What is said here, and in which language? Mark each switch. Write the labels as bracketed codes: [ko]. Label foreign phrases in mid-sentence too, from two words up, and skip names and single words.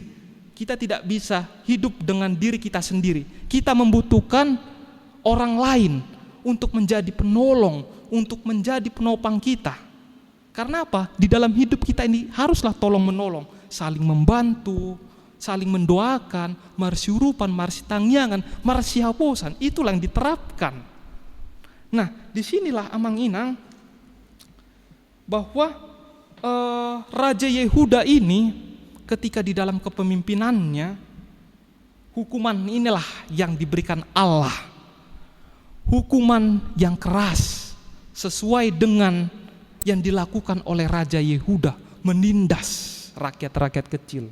[id] Kita tidak bisa hidup dengan diri kita sendiri. Kita membutuhkan orang lain untuk menjadi penolong, untuk menjadi penopang kita. Karena apa? Di dalam hidup kita ini haruslah tolong menolong, saling membantu, saling mendoakan, [bbc] marsiurupan, marsitangyangan, marsihaposan, [id] itulah yang diterapkan. Nah, disinilah [bbc] amang inang [id] bahwa Raja Yehuda ini ketika di dalam kepemimpinannya, hukuman inilah yang diberikan Allah. Hukuman yang keras sesuai dengan yang dilakukan oleh Raja Yehuda, menindas rakyat-rakyat kecil.